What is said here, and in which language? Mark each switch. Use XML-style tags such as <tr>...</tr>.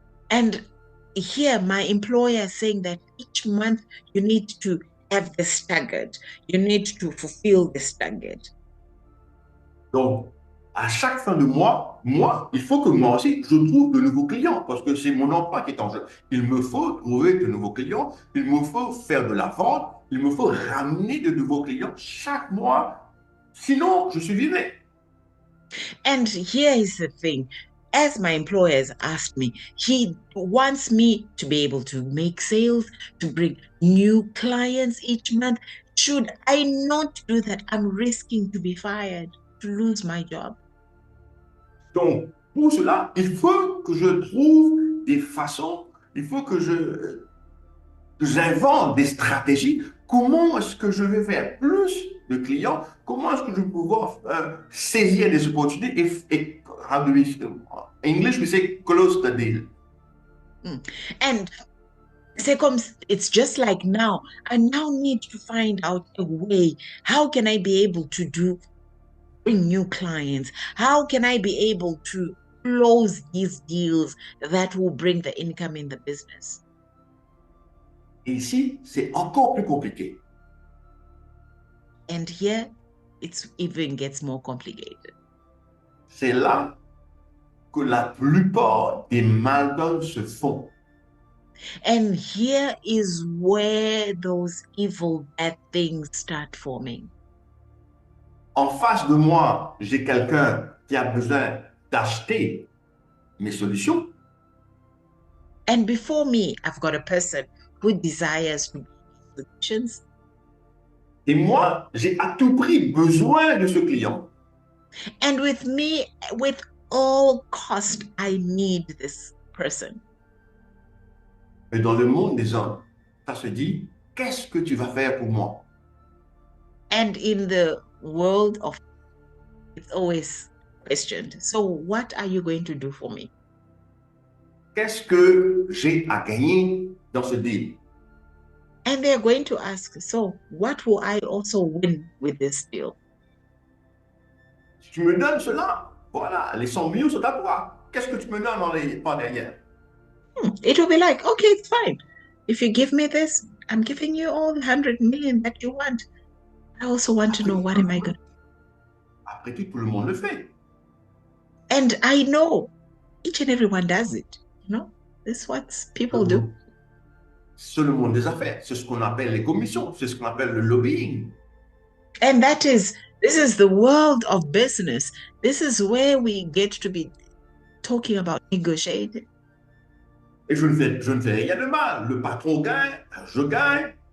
<en>And here, my employer is saying that each month you need to have this target. You need to fulfill this target.</en> <fr>Donc, à chaque fin de mois, il faut que moi aussi, je trouve de nouveaux clients parce que c'est mon emploi qui est en jeu. Il me faut trouver de nouveaux clients, il me faut faire de la vente, il me faut ramener de nouveaux clients chaque mois. Sinon, je suis viré.</fr> <en>And here is the thing. As my employer has asked me, he wants me to be able to make sales, to bring new clients each month. Should I not do that, I'm risking to be fired, to lose my job.</en> <fr>Donc, pour cela, il faut que je trouve des façons, il faut que j'invente des stratégies. Comment est-ce que je vais faire plus de clients? Comment est-ce que je vais pouvoir saisir des opportunités et</fr> <en>how do we, in English we say close the deal. And it's just like now. I now need to find out a way. How can I be able to bring new clients? How can I be able to close these deals that will bring the income in the business?</en> <fr>Et ici, c'est encore plus compliqué.</fr> <en>And here, it even gets more complicated.</en> <fr>C'est là que la plupart des malhonnêtes se font.</fr> <en>And here is where those evil, bad things start forming.</en> <fr>En face de moi, j'ai quelqu'un qui a besoin d'acheter mes solutions.</fr> <en>And before me, I've got a person who desires to buy solutions.</en> <fr>Et moi, j'ai à tout prix besoin de ce client.</fr> <en>And with me, with all cost, I need this person.</en> <fr>Mais dans le monde des hommes, ça se dit, qu'est-ce que tu vas faire pour moi?</fr> <en>And in the world of, it's always questioned. So what are you going to do for me?</en> <fr>Qu'est-ce que j'ai à gagner dans ce deal?</fr> <en>And they're going to ask, so what will I also win with this deal?</en> <fr>Si tu me donnes cela, voilà, les 100 millions sont à toi. Qu'est-ce que tu me donnes par derrière?</fr> <en>It will be like, okay, it's fine. If you give me this, I'm giving you all the 100 million that you want. I also want to know what am I going to do.</en> <fr>Après tout le monde le fait.</fr> <en>And I know each and everyone does it. You know, this is what people do.</en> <fr>C'est le monde des affaires. C'est ce qu'on appelle les commissions. C'est ce qu'on appelle le lobbying.</fr> <en>And this is the world of business. This is where we get to be talking about negotiating.</en> <fr>Et je ne fais rien de mal. Le patron gagne, je gagne.</fr>